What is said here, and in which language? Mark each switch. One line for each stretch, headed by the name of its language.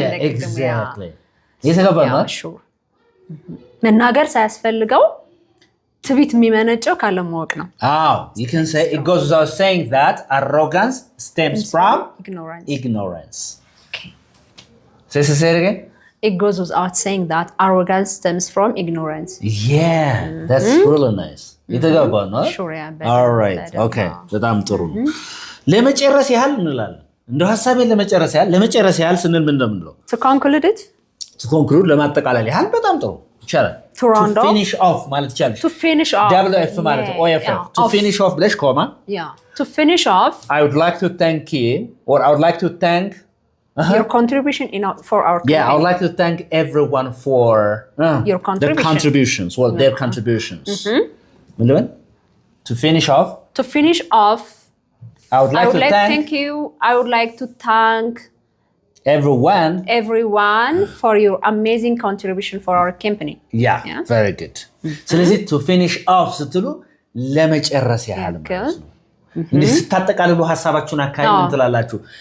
Amharic: exactly የተገባና መናገር ሳያስፈልገው ትዕቢት የሚመነጨው ካለማወቅ ነው።
English: you can say it goes without saying that arrogance stems from ignorance. Okay. Say it again. It goes without saying that arrogance stems from ignorance. Yeah, that's really nice.
Amharic: የተገባና
English: Sure, yeah. All right. Okay.
Amharic: በጣም ጥሩ ነው። ለመጨረስ ያህል እንላለን። እንደው ሐሳቤን ለመጨረስ ያህል ስንል ምን እንደምንለው?
English: To conclude it? To conclude
Amharic: ለማጠቃለል ያህል በጣም ጥሩ ይቻላል።
English: To finish
Amharic: off ማለት ይቻላል።
English: To finish off. WF ማለት OFF. To finish off
Amharic: ብለሽ ኮማ.
English: Yeah. To finish off. I would like to thank you or I would like to thank your contribution for our company. Yeah, I would like to thank everyone for your contribution. Their contributions. Well, their contributions. To finish off. I would like to thank you. I would like to thank everyone for your amazing contribution for our company. Yeah. Very good.
Amharic: ስለዚህ
English: to finish off
Amharic: ስትሉ ለመጨረስ ያህል ማለት ነው። እንዴት ስታጠቃልሉ ሐሳባችሁን አካይ ምን ትላላችሁ?